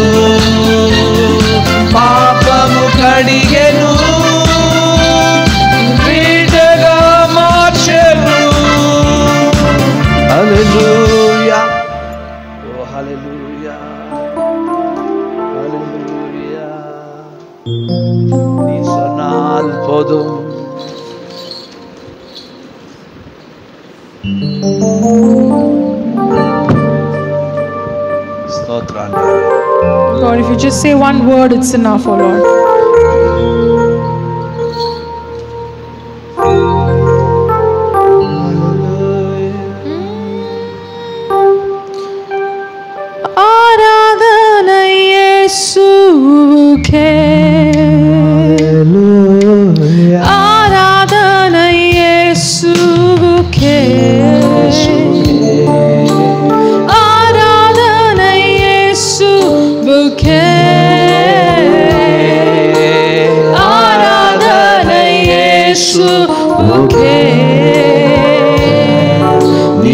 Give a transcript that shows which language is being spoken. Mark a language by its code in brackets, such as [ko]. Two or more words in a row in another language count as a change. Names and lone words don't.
[te] పాపము కడిగెను బిడ్డగా మార్చెను హల్లెలూయా ఓ హల్లెలూయా హల్లెలూయా [ta] நீ சொன்னால் போதும் ஸ்தோத்திரம் [en] Lord, if you just say one word, it's enough, oh Lord. [ta] ஆராதனை இயேசுவுக்கே ஆராதனை இயேசுவுக்கே ஆராதனை இயேசுவுக்கே ஆராதனை இயேசுவுக்கே நீ